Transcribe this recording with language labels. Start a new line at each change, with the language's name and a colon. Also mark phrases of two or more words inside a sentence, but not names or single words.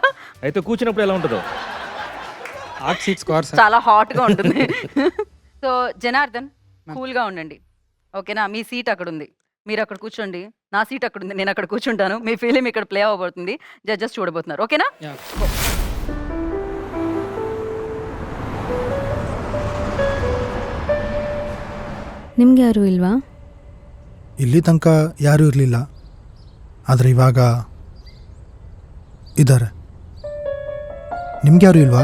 Telugu: అయితే కూర్చున్నప్పుడు ఎలా ఉంటుందో.
English: hot seat square sir.
Telugu: చాలా హాట్ గా ఉంటుంది. సో జనార్దన్ కూల్ గా ఉండండి, ఓకేనా? మీ సీట్ అక్కడ ఉంది, మీరు అక్కడ కూర్చోండి. నా సీట్ అక్కడ ఉంది, నేను అక్కడ కూర్చుంటాను. మీ ఫిలిం ఇక్కడ ప్లే అవ్వబోతుంది, జడ్జెస్ చూడబోతున్నారు, ఓకేనా?
Kannada: ನಿಮ್ಗೆ ಯಾರು ಇಲ್ವಾ? ಇಲ್ಲಿ ತನಕ ಯಾರೂ ಇರಲಿಲ್ಲ, ಆದರೆ ಇವಾಗ ಇದ್ದಾರೆ. ನಿಮ್ಗೆ ಯಾರು ಇಲ್ವಾ?